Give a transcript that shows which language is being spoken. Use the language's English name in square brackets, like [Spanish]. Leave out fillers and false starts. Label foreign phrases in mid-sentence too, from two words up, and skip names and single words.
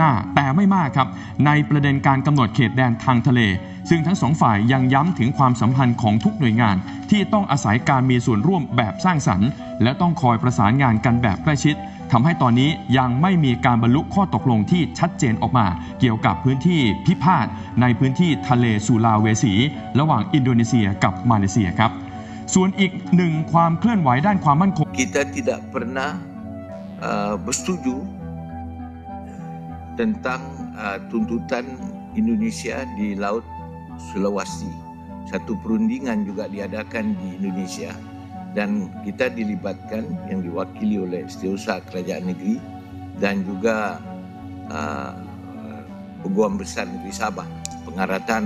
[Thai] น้าแต่ไม่มากครับในประเด็นการกำหนดเขตแดนทางทะเลซึ่งทั้งสองฝ่ายยังย้ำถึงความสัมพันธ์ของทุกหน่วยงานที่ต้องอาศัยการมีส่วนร่วมแบบสร้างสรรค์และต้องคอยประสานงานกันแบบใกล้ชิดทำให้ตอนนี้ยังไม่มีการบรรลุข้อตกลงที่ชัดเจนออกมาเกี่ยวกับพื้นที่พิพาทในพื้นที่ทะเลสุลาเวสีระหว่างอินโดนีเซียกับมาเลเซียครับส่วนอีกหนึ่งความเคลื่อนไหวด้านความมั่นคง [Malay] Kita tidak pernah bersetuju tentang tuntutan Indonesia di Laut Sulawesi. Satu perundingan juga diadakan di Indonesia dan kita dilibatkan yang diwakili oleh Setiausaha Kerajaan Negeri dan juga Peguam Besar Negeri Sabah, pengarah tanah.